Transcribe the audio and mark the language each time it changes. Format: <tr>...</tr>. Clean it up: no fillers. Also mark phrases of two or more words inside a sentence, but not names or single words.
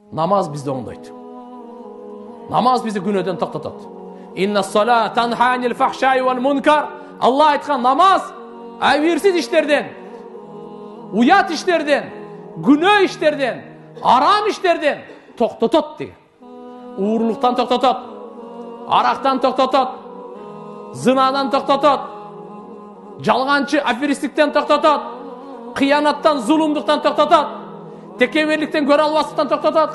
<ky>Namaz bizди оңдойт. Намаз bizdi күнөөдөн токтотот.</ky> <ar>إن الصلاة تنهى عن الفحشاء والمنكر.</ar> <ky>Алла айткан намаз айбирсиз иштерден, уят иштерден, күнөө иштерден, арам иштерден токтотот деген. Уурулуктан токтотот, арактан токтотот, зынадан токтотот, жалганчы аферистиктен токтотот, кыянаттан, зулумдуктан токтотот, текеберликтен, көрө албастыктан токтотот.</ky>